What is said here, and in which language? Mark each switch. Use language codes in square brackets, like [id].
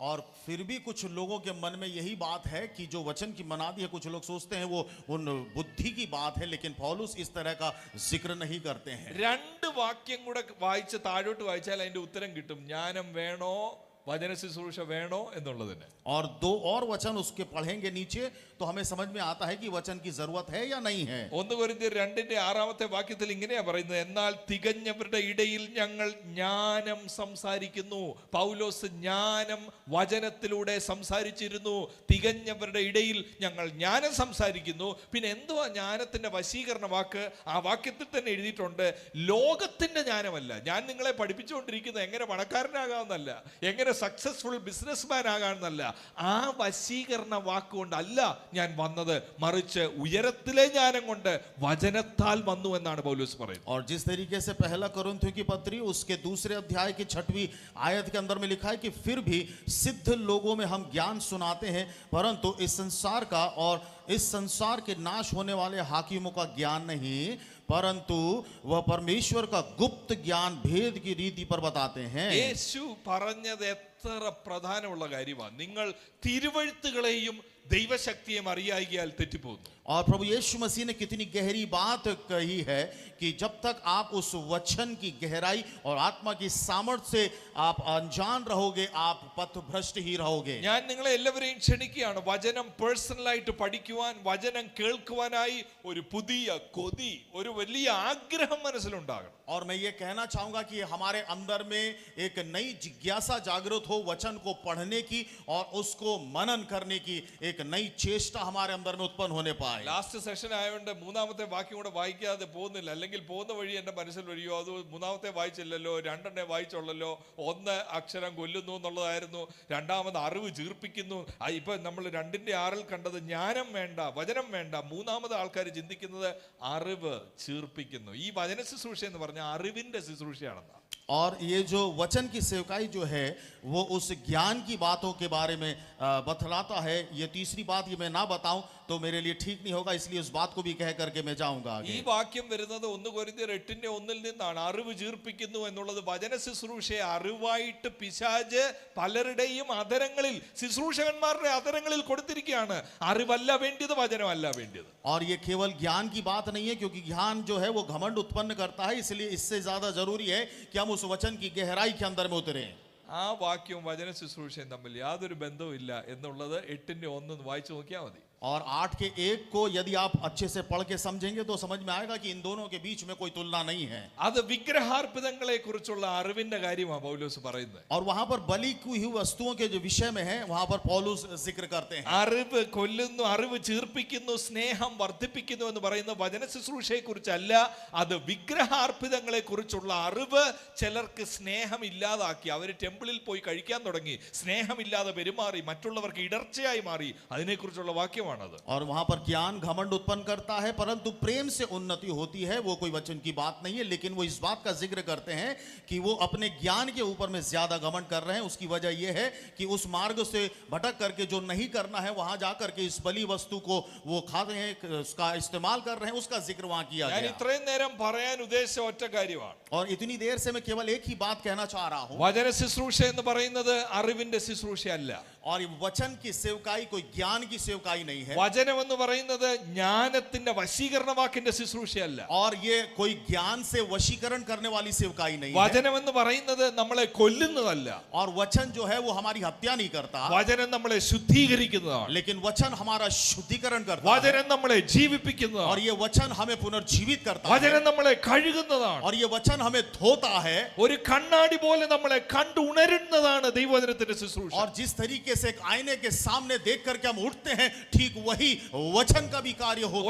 [hi] और फिर भी कुछ लोगों के मन में यही बात है कि जो वचन की मनादी है, कुछ लोग सोचते हैं वो उन बुद्धि की बात है, लेकिन पौलुस इस तरह का जिक्र नहीं करते हैं। [ml] 2 വാക്യം കൂടെ വായിച്ച് താഴോട്ട് വായിച്ചാൽ അതിന്റെ ഉത്തരം കിട്ടും, ജ്ഞാനം വേണോ വചന ശുശ്രൂഷ വേണോ എന്നുള്ളതിന്. [hi] और 2 और वचन उसके पढ़ेंगे नीचे तो हमें समझ में आता है कि वचन की जरूरत है या नहीं है। [ml] 1 കൊരിന്ത്യർ 2-ന്റെ 6-ാമത്തെ വാക്യത്തിൽ ഇങ്ങനെയാ പറയുന്നത്, എന്നാൽ തികഞ്ഞവരുടെ ഇടയിൽ ഞങ്ങൾ ജ്ഞാനം സംസാരിക്കുന്നു. പൗലോസ് ജ്ഞാനം വചനത്തിലൂടെ സംസാരിച്ചിരുന്നു. തികഞ്ഞവരുടെ ഇടയിൽ ഞങ്ങൾ ജ്ഞാനം സംസാരിക്കുന്നു. പിന്നെ എന്തുവാ ജ്ഞാനത്തിന്റെ വശീകരണ വാക്ക്? ആ വാക്യത്തിൽ തന്നെ എഴുതിയിട്ടുണ്ട്, ലോകത്തിന്റെ ജ്ഞാനമല്ല. ഞാൻ നിങ്ങളെ പഠിപ്പിച്ചുകൊണ്ടിരിക്കുന്നത് എങ്ങനെ പണക്കാരനാകാമെന്നല്ല, എങ്ങനെ സക്സസ്ഫുൾ ബിസിനസ്മാൻ ആകാമെന്നല്ല. ആ വശീകരണ വാക്കുകൊണ്ടല്ല ഞാൻ വന്നത്, മറിച്ച് ഉയരത്തിലെ ജ്ഞാനം കൊണ്ട് വചനത്താൽ വന്നു എന്നാണ് പൗലോസ് പറയുന്നത്. [hi] और जिस तरीके से पहला कोरिन्थियों की पत्री उसके दूसरे अध्याय की 6वीं आयत के अंदर में लिखा है कि फिर भी सिद्ध लोगों में हम ज्ञान सुनाते हैं, परंतु इस संसार का और इस संसार के नाश होने वाले हाकिमों का ज्ञान नहीं, परंतु वह परमेश्वर का गुप्त ज्ञान भेद की रीति पर बताते हैं. [ml] യേശു പറഞ്ഞത് എത്ര പ്രധാനമുള്ള കാര്യമാണ്. നിങ്ങൾ തിരുവഴുത്തുകളെയും ദൈവശക്തിയെയും അറിയായികയാൽ തെറ്റിപ്പോകുന്നു. [hi] और प्रभु यीशु मसीह ने कितनी गहरी बात कही है कि जब तक आप उस वचन की गहराई और आत्मा की सामर्थ्य से आप अनजान रहोगे, आप पथभ्रष्ट ही रहोगे. [ml] ഞാൻ നിങ്ങളെ എല്ലാവരെയും ക്ഷണിക്കുകയാണ്, വചനം പേഴ്സണലായിട്ട് പഠിക്കുവാൻ, വചനം കേൾക്കുവാനായി ഒരു പുതിയ കൊതി, ഒരു വലിയ ആഗ്രഹം മനസ്സിലുണ്ടാകണം. [hi] और मैं ये कहना चाहूंगा कि हमारे अंदर में एक नई जिज्ञासा जागृत हो वचन को पढ़ने की और उसको मनन करने की एक नई चेष्टा हमारे अंदर में उत्पन्न होने पाए. [ml] ലാസ്റ്റ് സെഷൻ ആയതുകൊണ്ട് മൂന്നാമത്തെ വാക്യം കൂടെ വായിക്കാതെ പോകുന്നില്ല. അല്ലെങ്കിൽ പോകുന്ന വഴി എന്റെ മനസ്സിൽ വരികയോ, അത് മൂന്നാമത്തെ വായിച്ചില്ലല്ലോ, രണ്ടെണ്ണേ വായിച്ചുള്ളല്ലോ, ഒന്ന് അക്ഷരം കൊല്ലുന്നു എന്നുള്ളതായിരുന്നു, രണ്ടാമത് അറിവ് ചീർപ്പിക്കുന്നു. ഇപ്പൊ നമ്മൾ 2:6 കണ്ടത് ജ്ഞാനം വേണ്ട, വചനം വേണ്ട, മൂന്നാമത് ആൾക്കാർ ചിന്തിക്കുന്നത് അറിവ് ചീർപ്പിക്കുന്നു. ഈ വചന ശുശ്രൂഷ എന്ന് പറഞ്ഞാൽ അറിവിന്റെ ശുശ്രൂഷയാണെന്നാണ്. [hi] और ये जो वचन की सेवकाई जो है वो उस ज्ञान की बातों के बारे में बतलाता है. ये तीसरी बात ये मैं ना बताऊं तो मेरे लिए ठीक नहीं होगा, इसलिए उस बात को भी कह करके मैं जाऊंगा आगे. [ml] ഈ വാക്യം വരുന്നത് 1 കൊരിന്ത്യർ 8:1 നിന്നാണ്. അറിവ് ചീർപ്പിക്കുന്നു എന്നുള്ളത് വചന ശുശ്രൂഷയെ അറിവായിട്ട് പിശാച് പലരുടെയും അധരങ്ങളിൽ, ശുശ്രൂഷകന്മാരുടെ അധരങ്ങളിൽ കൊടുത്തിരിക്കുകയാണ്. അറിവല്ല വേണ്ടിയത്, വചനമല്ല വേണ്ടിയത്. [hi] और ये केवल ज्ञान की बात नहीं है, क्योंकि ज्ञान जो है वो घमंड उत्पन्न करता है, इसलिए इससे ज्यादा जरूरी है कि हम उस वचन की गहराई के अंदर में उतरें. [ml] ആ വാക്യവും വചന ശുശ്രൂഷയും തമ്മിൽ യാതൊരു ബന്ധവും ഇല്ല എന്നുള്ളത് 8:1 വായിച്ചു നോക്കിയാൽ മതി. [hi] और 8:1 को यदि आप अच्छे से पढ़ के समझेंगे तो समझ में आएगा कि इन दोनों के बीच में कोई तुलना नहीं है. [ml] അത് വിഗ്രഹാർപ്പിതങ്ങളെ കുറിച്ചുള്ള അറിവിന്റെ കാര്യമാണ് പൗലോസ് പറയുന്നത്. और वहां पर बलि की हुई वस्तुओं के जो विषय में है वहां पर पौलुस जिक्र करते हैं. അറിവ് കൊല്ലുന്നു, അറിവ് ചീർപ്പിക്കുന്നു, സ്നേഹം വർദ്ധിപ്പിക്കുന്നു എന്ന് പറയുന്ന വചന ശുശ്രൂഷയെ കുറിച്ചല്ല, അത് വിഗ്രഹാർപ്പിതങ്ങളെ കുറിച്ചുള്ള അറിവ്. ചിലർക്ക് സ്നേഹം ഇല്ലാതാക്കി, അവർ ടെമ്പിളിൽ പോയി കഴിക്കാൻ തുടങ്ങി, സ്നേഹമില്ലാതെ പെരുമാറി, മറ്റുള്ളവർക്ക് ഇടർച്ചയായി മാറി. അതിനെക്കുറിച്ചുള്ള വാക്യമാണ്. [hi] और वहां पर ज्ञान घमंड उत्पन्न करता है, परंतु प्रेम से उन्नति होती है. वो कोई वचन की बात नहीं है, लेकिन वो इस बात का जिक्र करते हैं कि वो अपने ज्ञान के ऊपर में ज्यादा घमंड कर रहे हैं. उसकी वजह यह है कि उस मार्ग से भटक करके जो नहीं करना है वहां जाकर के इस बलि वस्तु को वो खाते हैं, उसका इस्तेमाल कर रहे हैं. उसका जिक्र वहां किया [ml] ഞാൻ [hi] गया. [ml] ഇത്രയും നേരം പറയാൻ ഉദ്ദേശിച്ച ഒറ്റ കാര്യമാണ്. [hi] और इतनी देर से मैं केवल एक ही बात कहना चाह रहा हूं. [ml] വചന ശുശ്രൂഷ എന്ന് പറയുന്നത് അറിവിന്റെ ശുശ്രൂഷയല്ല. [hi] और ये वचन की सेवकाई कोई ज्ञान की सेवकाई नहीं है. [ml] വചനം എന്ന് പറയുന്നത് ജ്ഞാനത്തിന്റെ വശീകരണ വാക്കിന്റെ ശുശ്രൂഷയല്ല. [hi] और ये कोई ज्ञान से वशीकरण करने वाली सेवकाई नहीं है. [ml] വചനം എന്ന് പറയുന്നത് നമ്മളെ കൊല്ലുന്നതല്ല. [hi] और वचन जो है वो हमारी हत्या नहीं करता, [ml] വചനം നമ്മളെ ശുദ്ധീകരിക്കുന്നതാണ്. [hi] लेकिन वचन हमारा शुद्धिकरण करता है. [ml] വചനം നമ്മളെ ജീവിപ്പിക്കുന്നതാണ്. [hi] और ये वचन हमें पुनर्जीवित करता है. [ml] വചനം നമ്മളെ കഴുകുന്നതാണ്. [hi] और ये वचन हमें धोता है. [ml] ഒരു കണ്ണാടി പോലെ നമ്മളെ കണ്ടു ഉണരുന്നതാണ് ദൈവവചനത്തിന്റെ ശുശ്രൂഷ. [hi] और जिस तरीके से एक आईने के सामने देख करके हम उठते हैं, ठीक वही वचन का भी कार्य होता